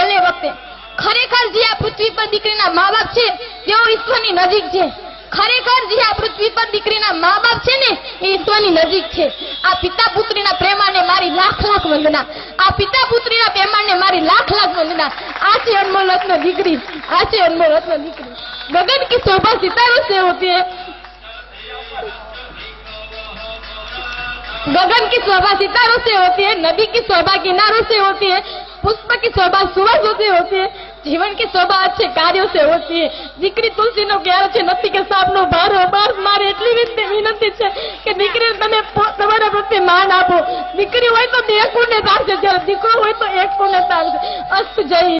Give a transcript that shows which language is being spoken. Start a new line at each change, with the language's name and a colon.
Gujarati: છેલ્લે વખતે ખરેખર જે આ પૃથ્વી પર દીકરીના મા બાપ છે તેઓ ઈશ્વરની નજીક છે. ખરેખર જે આ પૃથ્વી પર દીકરીના મા બાપ છે ને એ ઈશ્વરની નજીક છે. આ પિતા પુત્રીના પ્રેમાને મારી લાખ લાખ વંદના, આ પિતા પુત્રીના પ્રેમાને મારી લાખ લાખ વંદના. આ છે અનમોલ રત્ન દીકરી, આ છે અનમોલ રત્ન દીકરી.
Hindi: गगन की शोभा सितारों से होती है, गगन की शोभा सितारों से होती है, नदी की शोभा किनारों से होती है, पुष्प की शोभा सुवासों से होती है, जीवन की शोभा अच्छे कार्यों से होती है.
Gujarati: દીકરી તુલસીનો ક્યારો છે, નથી કે સાપનો ભાર. મારે એટલી વિનંતી છે કે દીકરીને તમે તમારા પ્રત્યે માન આપો. દીકરી હોય તો 2 કુળને તારશે, જ્યારે દીકરો હોય તો 1 કુળને તારશે. અસ્ત જય.